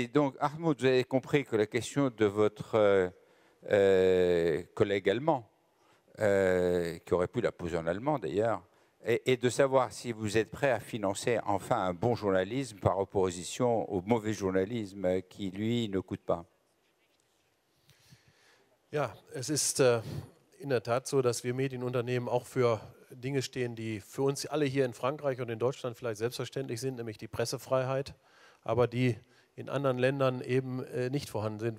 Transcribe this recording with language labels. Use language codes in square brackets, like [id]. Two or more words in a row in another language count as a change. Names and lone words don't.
[fr] Donc, Armand, vous avez compris que la question de votre collègue allemand, qui aurait pu la poser en allemand d'ailleurs, est de savoir si vous êtes prêt à financer enfin un bon journalisme par opposition au mauvais journalisme qui, lui, ne coûte pas. [de] Ja, es ist in der Tat so, dass wir Medienunternehmen auch für Dinge stehen, die für uns alle hier in Frankreich und in Deutschland vielleicht selbstverständlich sind, nämlich die Pressefreiheit, aber die in anderen Ländern eben nicht vorhanden sind.